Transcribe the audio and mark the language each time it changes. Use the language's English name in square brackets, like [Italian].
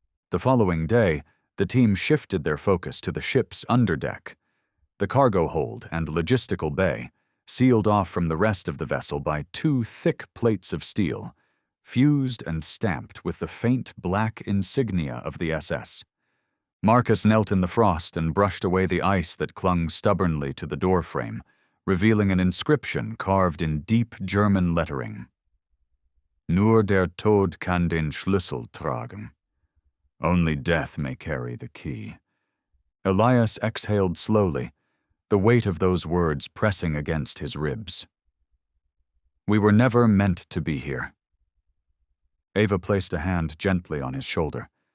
[English] The following day, the team shifted their focus to the ship's underdeck, the cargo hold and logistical bay, sealed off from the rest of the vessel by 2 thick plates of steel, fused and stamped with the faint black insignia of the SS. Marcus knelt in the frost and brushed away the ice that clung stubbornly to the doorframe, revealing an inscription carved in deep German lettering. [German] "Nur der Tod kann den Schlüssel tragen." [English] Only death may carry the key. Elias exhaled slowly, the weight of those words pressing against his ribs. "We were never meant to be here." Ava placed a hand gently on his shoulder.